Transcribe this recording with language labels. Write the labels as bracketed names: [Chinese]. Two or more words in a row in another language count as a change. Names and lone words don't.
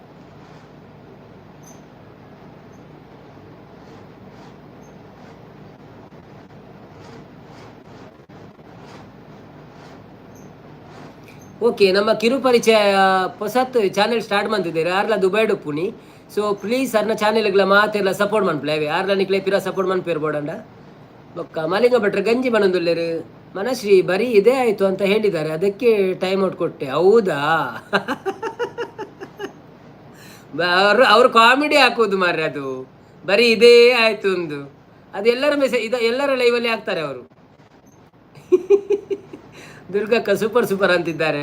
[Kannada] ಓಕೆ, ನಮ್ಮ ಕಿರುಪರಿಚಯ ಹೊಸತ್ತು ಚಾನೆಲ್ ಸ್ಟಾರ್ಟ್ ಮಾಡ್ತಿದ್ದೀರಿ. [Tulu] ಯಾರೆಲ್ಲ ದುಬೈ ಡೊಪ್ಪುನಿ. [English] so please [Tulu] ಅರ್ನ ಚಾನೆಲ್ಗಳ ಮಾತೆಲ್ಲ ಸಪೋರ್ಟ್ ಮಾಡ್ಪ್ಲೆ. ಯಾರೆಲ್ಲ ನಿಕ್ಲೆ ಪಿರ ಸಪೋರ್ಟ್ ಮಾಡ್ಪೇರ್ ಬೋಡಂಡ ಬೊಕ್ಕ. ಮಲಿಂಗ ಭಟ್ರು ಗಂಜಿ ಬಣಂದುಲ್ಲೇರು. [Kannada] ಮನಶ್ರೀ ಬರೀ ಇದೇ ಆಯಿತು ಅಂತ ಹೇಳಿದ್ದಾರೆ, ಅದಕ್ಕೆ [English] time out [Kannada] ಕೊಟ್ಟೆ. ಹೌದಾ? ಅವರು ಕಾಮಿಡಿ ಹಾಕೋದು ಮಾರ್ರೆ, ಅದು ಬರೀ ಇದೇ ಆಯ್ತು ಒಂದು. ಅದು ಎಲ್ಲರ ಮೆಸೇಜ್ ಎಲ್ಲರ ಲೈವಲ್ಲಿ ಹಾಕ್ತಾರೆ ಅವರು. ದುರ್ಗಕ್ಕ ಸೂಪರ್ ಸೂಪರ್ ಅಂತಿದ್ದಾರೆ.